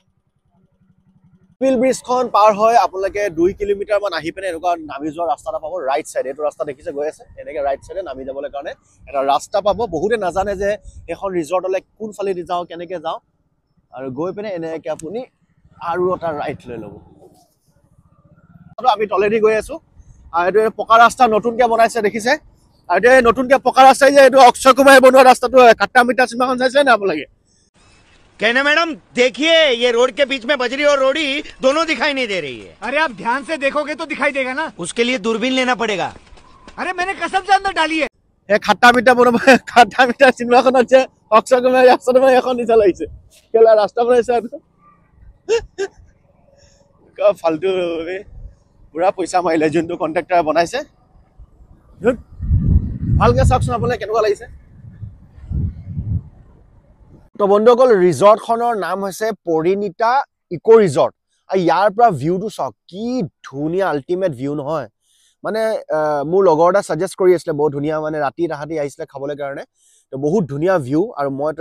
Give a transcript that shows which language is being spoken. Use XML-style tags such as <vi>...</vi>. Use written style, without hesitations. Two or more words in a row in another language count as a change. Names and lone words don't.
<as>ব্ৰিজখন পাৰ হয় আপোনালোকে 2 কিলোমিটাৰ মান আহি পিনে এনেকুৱা নামি যোৱা ৰাস্তা এটা পাব</as> <en>right side</en> <as>এইটো ৰাস্তা দেখিছে গৈ আছে এনেকৈ</as> <en>right side</en> <as>নামি যাবলৈ কাৰণে এটা ৰাস্তা পাব বহুতে নাজানে যে এখন ৰিজৰ্টলৈ কোনফালেদি যাওঁ কেনেকৈ যাওঁ আৰু গৈ পিনে এনেকৈ আপুনি আৰু এটা ৰাইট লৈ ল'ব আমি তলেদি গৈ আছো আৰু এইটো পকা ৰাস্তা নতুনকৈ বনাইছে দেখিছে আৰু এইটো নতুনকৈ পকা ৰাস্তাই যে এইটো অক্ষয় কুমাৰে বনোৱা ৰাস্তাটো কাট্টা মিঠা চিনেমাখন চাইছিলে নে আপোনালোকে</as> <hi>कहना मैडम देखिए ये रोड के बीच में बजरी और रोड़ी दोनों दिखाई नहीं दे रही है। अरे आप ध्यान से देखोगे तो दिखाई देगा ना। उसके लिए दूरबीन लेना पड़ेगा। अरे मैंने कसम से अंदर डाली है।</hi> <as>এই খাট্টা মিঠা চিনেমাখনত যে অক্ষয় কুমাৰে ৰাস্তাটো মানে এখন নিচা লাগিছে কেলা ৰাস্তা বনাইছে ফাল্টু পুৰা পইচা মাৰিলে যোনটো কণ্ট্ৰেক্টাৰে বনাইছে ভালকে চাওকচোন আপোনালোকে কেনেকুৱা লাগিছে তো বন্ধুসকল ৰিজৰ্টখনৰ নাম হৈছে পৰিণীতা ইকো ৰিজৰ্ট আৰু ইয়াৰ পৰা ভিউটো চাওক কি ধুনীয়া</as> <en>ultimate view</en> <as>নহয় মানে মোৰ লগৰ এটা ছাজেষ্ট কৰি আছিলে বহুত ধুনীয়া মানে ৰাতি তাহাঁতি আহিছিলে খাবলৈ কাৰণে তো বহুত ধুনীয়া ভিউ আৰু মইতো</as>